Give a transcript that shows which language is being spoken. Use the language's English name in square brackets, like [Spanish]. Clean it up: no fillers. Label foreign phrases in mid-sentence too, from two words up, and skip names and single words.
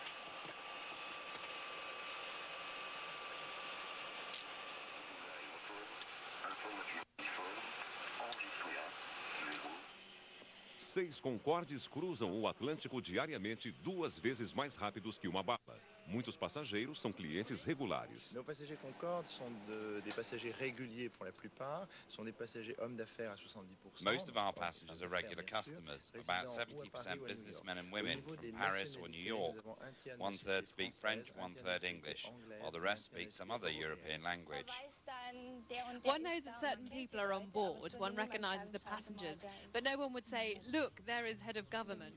[Portuguese] Seis Concordes cruzam o Atlântico diariamente 2 vezes mais rápidos que uma bala. Muitos passageiros são clientes regulares. [French] Nos passagers Concorde sont des passagers réguliers pour la plupart, sont des passagers hommes d'affaires à 70%. [English] Most of our passengers are regular customers, about 70% businessmen and women from Paris or New York. 1/3 speak French, 1/3 English, while the rest speak some other European language. One knows that certain people are on board, one recognises the passengers, but no one would say, look, there is head of government.